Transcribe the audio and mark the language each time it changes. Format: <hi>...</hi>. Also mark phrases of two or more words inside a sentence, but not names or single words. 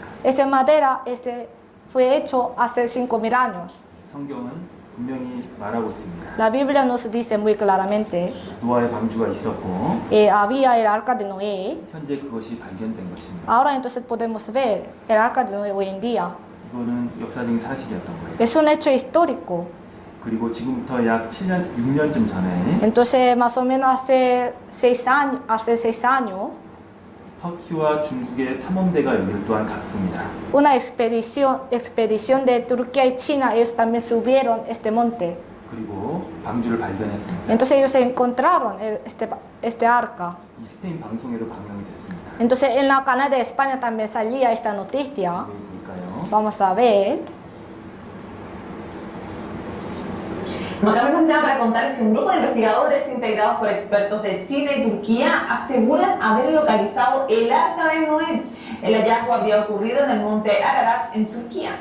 <es>Esta madera fue hecho hace 5,000 años.</es> <ko>성경은 분명히 말하고 있습니다.</ko> <es>La Biblia nos dice muy claramente</es> <ko>노아의 방주가 있었고</ko> <es>había el arca de Noé.</es> <ko>현재 그것이 발견된 것입니다.</ko> <es>Ahora entonces podemos ver el arca de Noé hoy en día.</es> <ko>이거는 역사적인 사실이었던 거예요.</ko> <es>Es un hecho histórico.</es> <ko>그리고 지금부터 약 6년쯤 전에</ko> <es>Entonces más o menos hace 6 años,</es> <ko>터키와 중국의 탐험대가 여기를 또한 갔습니다.</ko> <es>una expedición de Turquía y China, ellos también subieron este monte.</es> <ko>그리고 방주를 발견했습니다.</ko> <es>Entonces ellos encontraron este arca.</es> <ko>이 스페인 방송에도 방영이 됐습니다.</ko> <es>Entonces en la canal de España también salía esta noticia.</es> <ko>여기 볼까요?</ko> <es>Vamos a ver. No tenemos nada para contar que un grupo de investigadores integrados por expertos de Chile y Turquía aseguran haber localizado el arca de Noé. El hallazgo habría ocurrido en el monte Ararat, en Turquía.</es>